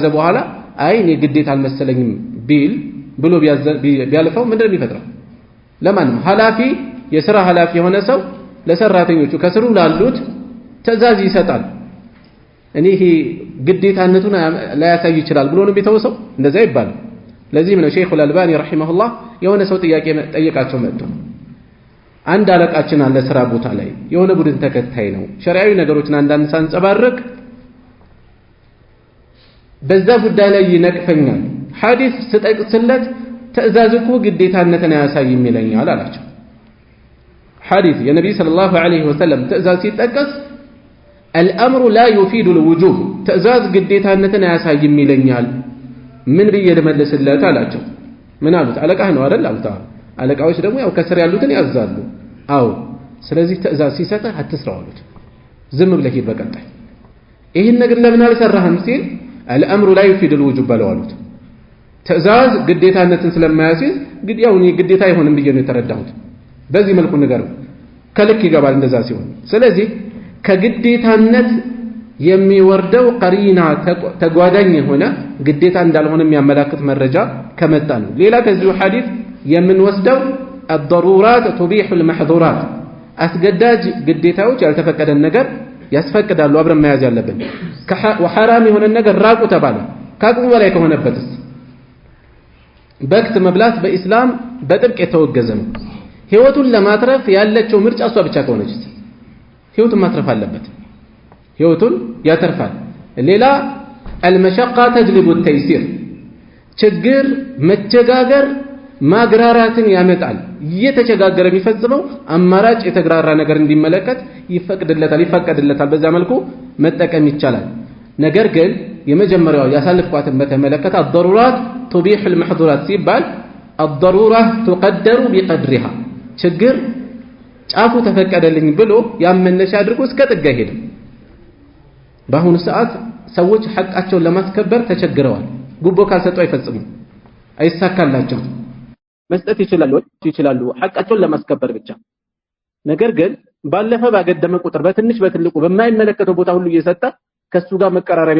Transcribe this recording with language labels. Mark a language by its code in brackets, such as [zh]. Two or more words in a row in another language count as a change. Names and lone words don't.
[am] በኋላ አይ እኔ ግዴታ አልመሰለኝም ቢል ብሎ ቢያልፈው ምንድነው የሚፈጥረው ለማንም ሐላፊ የሥራ ሐላፊ የሆነ ሰው ለሰራተኞቹ ከስሩ ላሉት ትዕዛዝ ይሰጣል እኔ ይሄ ግዴታነቱን ላያሳይ ይችላል ብሎ ነው ቢተወሰው እንደዛ ይባላል ለዚህም ነው ሼኹ አልባኒ ረሂመሁላህ የሆነ ሰው ጥያቄ ጠየቃቸው መጥቶ አንድ አለቃችን አለ ስራ ቦታ ላይ የሆነ ቡድን ተከታይ ነው ሸሪዓዊ ነገሮችን አንዳንድ ሳንጸባርቅ በዛ ጉዳይ ላይ ይነቅፈኛል ሐዲስ ስጠቅስለት ትዕዛዝ እኮ ግዴታነትን አያሳይም ይለኛል አላቸው ሐዲስ የነብይ [ar] صلى الله عليه وسلم [am] ትዕዛዝ ሲጠቀስ [ar] الأمر لا يفيد الوجوب [am] ትዕዛዝ ግዴታነትን አያሳይም ይለኛል ምን ብዬ ልመልስለት አላቸው ምን አሉት አለቃህ ነው አይደል አሉት አለቃዎች ደግሞ ያው ከስር ያሉትን ያዛሉ አዎ ስለዚህ ትዕዛዝ ሲሰጥህ አትስራው አሉት ዝም ብለህ ሂድ በቀጣይ ይሄን ነገር ለምን አልሰራህም ሲል [ar] الأمر لا يفيد الوجوب [am] ባለው አሉት ትዕዛዝ ግዴታነትን ስለማያስይዝ ያው እኔ ግዴታ አይሆንም ብዬ ነው የተረዳሁት በዚህ መልኩ ነገር ከልክ ይገባል እንደዛ ሲሆን ስለዚህ ከግዴታነት የሚወርደው ቀሪና ተጓዳኝ የሆነ ግዴታ እንዳልሆነ የሚያመላክት መረጃ ከመጣ ነው ሌላ ከዚሁ ሐዲስ የምንወስደው [ar] الضرورات تبيح المحظورات [am] አስገዳጅ ግዴታዎች ያልተፈቀደን ነገር ያስፈቅዳሉ አብረን መያዝ ያለብን ወሐራም የሆነ ነገር ራቁ ተባለ ከአቅሙ በላይ ከሆነበትስ በክት መብላት በእስላም በጥብቅ የተወገዘ ነው ህይወቱን ለማትረፍ ያለችው ምርጫ እሷ ብቻ ከሆነች ህይወቱን ማትረፍ አለበት ህይወቱን ያተርፋል ሌላ [ar] المشقة تجلب التيسير [am] ችግር መቸጋገር ማግራራትን ያመጣል እየተቸጋገረ የሚፈጽመው አማራጭ የተግራራ ነገር እንዲመለከት ይፈቀድለታል በዛ መልኩ መጠቀም ይቻላል ነገር ግን የመጀመሪያው ያሳልፍኳትን በተመለከተ [ar] الضرورات تبيح المحظورات [am] ሲባል [ar] الضرورة تقدر بقدرها [am] ችግር ጫፉ ተፈቀደልኝ ብሎ ያመነሽ አድርጎ እስከ ጥጋ ሄደ በአሁኑ ሰዓት ሰዎች ሐቃቸውን ለማስከበር ተቸግረዋል ጉቦ ካልሰጡ አይፈጽሙ አይሳካላቸው መስጠት ይችላሉ ሐቃቸውን ለማስከበር ብቻ ነገር ግን ባለፈ ባገደመ ቁጥር በትንሽ በትልቁ በማይመለከተው ቦታ ሁሉ እየሰጠ ከሱ ጋር መቀራረቢያ